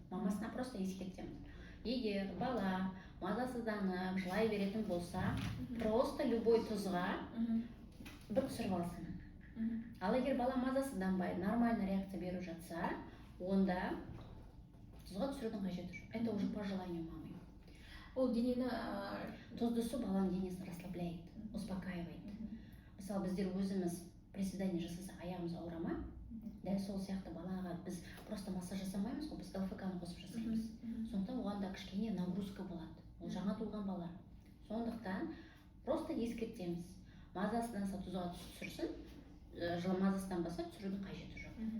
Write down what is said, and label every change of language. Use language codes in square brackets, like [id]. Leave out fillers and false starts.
[kk] Мамасына просто ескертеміз. Егер бала мазасызданып, жылай беретін болса, просто любой тұзға бір түсіріп алсын. Ал егер бала мазасызданбай, нормальный реакция беріп жатса, онда тұзға түсірудің қажеті жоқ. [ru] Это уже по желанию мамы. [kk] Ол денені Тұзды су баланың денесін [ru] расслабляет, успокаивает. [kk] Мысалы біздер өзіміз приседание жасасақ аяғымыз ауыра ма? Дәл сол сияқты балаға біз просто массаж жасамаймыз ғой, біз ЛФК-ны қосып жасаймыз. Сондықтан оған да кішкене нагрузка болады. Ол жаңа туылған бала. Сондықтан просто ескертеміз. Мазасызданса тұзға түсірсін, мазасызданбаса түсірудің қажеті жоқ.